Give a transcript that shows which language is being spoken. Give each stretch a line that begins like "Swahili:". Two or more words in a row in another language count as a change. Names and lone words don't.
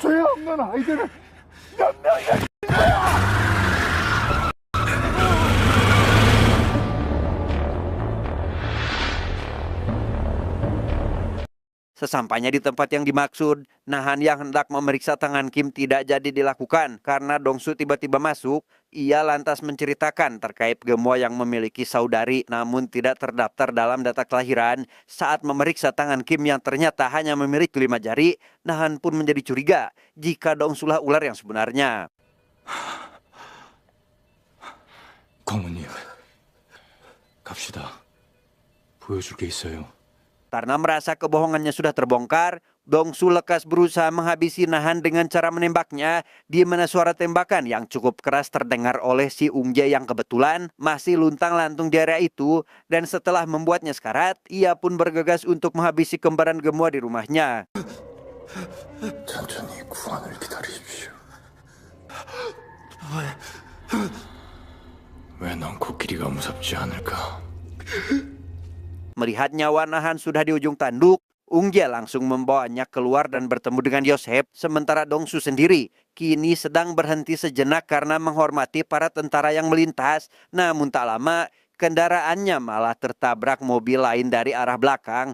Indonesian: Sesampainya di tempat yang dimaksud, Nahan yang hendak memeriksa tangan Kim tidak jadi dilakukan karena Dongsu tiba-tiba masuk. Ia lantas menceritakan terkait Gemwa yang memiliki saudari namun tidak terdaftar dalam data kelahiran. Saat memeriksa tangan Kim yang ternyata hanya memiliki 5 jari, Nahan pun menjadi curiga jika Dongsulah ular yang sebenarnya.
Korean: 광우님, 갑시다. 보여줄 게 있어요.
Indonesian: Karena merasa kebohongannya sudah terbongkar, Dongsu lekas berusaha menghabisi Nahan dengan cara menembaknya, di mana suara tembakan yang cukup keras terdengar oleh si Ungje yang kebetulan masih luntang-lantung di area itu. Dan setelah membuatnya sekarat, ia pun bergegas untuk menghabisi kembaran Gemwa di rumahnya.
Korean: 천천히 구원을 기다리십시오. 왜 넌 코끼리가 무섭지 않을까?
Indonesian: Melihat nyawa Nahan sudah di ujung tanduk, Ungje langsung membawanya keluar dan bertemu dengan Yosep. Sementara Dongsu sendiri kini sedang berhenti sejenak karena menghormati para tentara yang melintas. Namun tak lama, kendaraannya malah tertabrak mobil lain dari arah belakang.